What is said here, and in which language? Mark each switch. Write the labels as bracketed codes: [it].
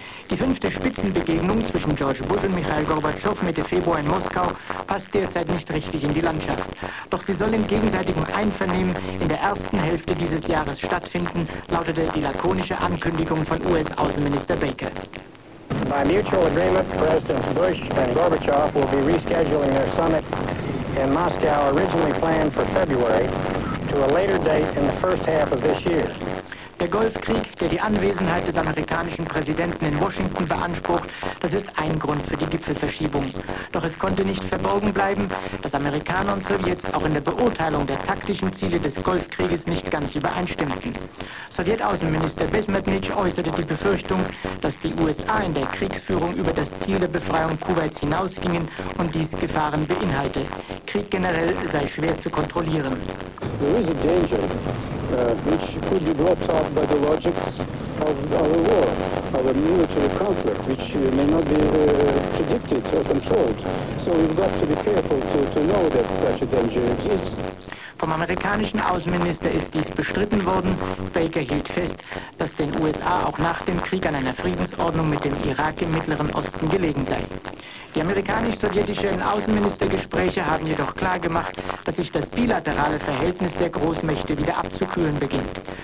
[de] Die fünfte Spitzenbegegnung zwischen George Bush und Michail Gorbatschow Mitte Februar in Moskau passt derzeit nicht richtig in die Landschaft. Doch sie soll im gegenseitigen Einvernehmen in der ersten Hälfte dieses Jahres stattfinden, lautete die lakonische Ankündigung von US-Außenminister Baker. [en] By mutual agreement, Presidents Bush and Gorbachev will be rescheduling their summit in Moscow, originally planned for February, to a later date in the first half of this year. [de] Der Golfkrieg, der die Anwesenheit des amerikanischen Präsidenten in Washington beansprucht, das ist ein Grund für die Gipfelverschiebung. Doch es konnte nicht verborgen bleiben, dass Amerikaner und Sowjets auch in der Beurteilung der taktischen Ziele des Golfkrieges nicht ganz übereinstimmten. Sowjetaußenminister Besmetnitsch äußerte die Befürchtung, dass die USA in der Kriegsführung über das Ziel der Befreiung Kuwaits hinausgingen und dies Gefahren beinhalte. Krieg generell sei schwer zu kontrollieren. [en] There is a danger. Which could be brought out by the logics of our war, of a military conflict, which may not be predicted or controlled. So we've got to be careful to know that such a danger exists. [de] Vom amerikanischen Außenminister ist dies bestritten worden. Baker hielt fest, dass den USA auch nach dem Krieg an einer Friedensordnung mit dem Irak im Mittleren Osten gelegen sei. Die amerikanisch-sowjetischen Außenministergespräche haben jedoch klar gemacht, dass sich das bilaterale Verhältnis der Großmächte wieder abzukühlen beginnt.